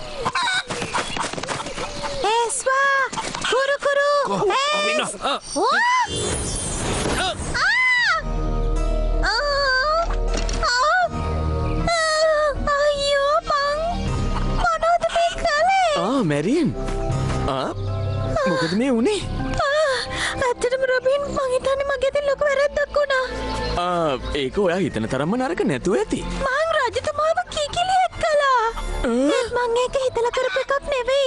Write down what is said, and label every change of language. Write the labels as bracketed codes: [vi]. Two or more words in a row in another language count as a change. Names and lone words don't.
[si] Yeswa, Kuru Kuru, Es! Ayo, Mang. Mana tu bekale? මැරියන් මොකද මේ උනේ ඇත්තටම රොබින් මං හිතන්නේ මගේ අතින් ලොකු වැරද්දක් වුණා. ඒක ඔයා හිතන තරම්ම නරක නැතුව ඇති. මං රජතුමාව කිකිලියක් කළා. මං ඒක හිතලා කරපු එකක් නෙවෙයි.